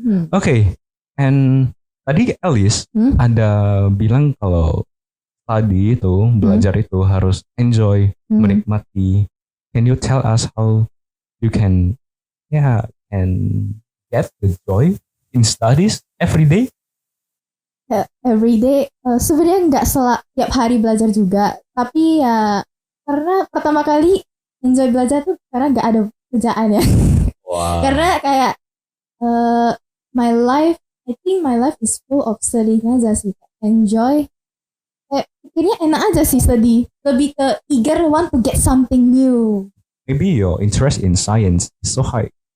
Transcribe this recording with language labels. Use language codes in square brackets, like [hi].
[id] Okay, and tadi Alice ada bilang kalau tadi itu belajar itu harus enjoy, menikmati. [en] Can you tell us how you can get the joy in studies every day? Every day, [id] sebenarnya nggak tiap hari belajar juga, tapi ya karena pertama kali enjoy belajar tuh karena gak ada kerjaan ya. [en] Wow. [id] Karena kayak [en] I think my life is full of studying aja sih. [id] Enjoy. Kayak pikirnya enak aja sih study. Lebih ke [en] eager want to get something new. Maybe your interest in science is so high.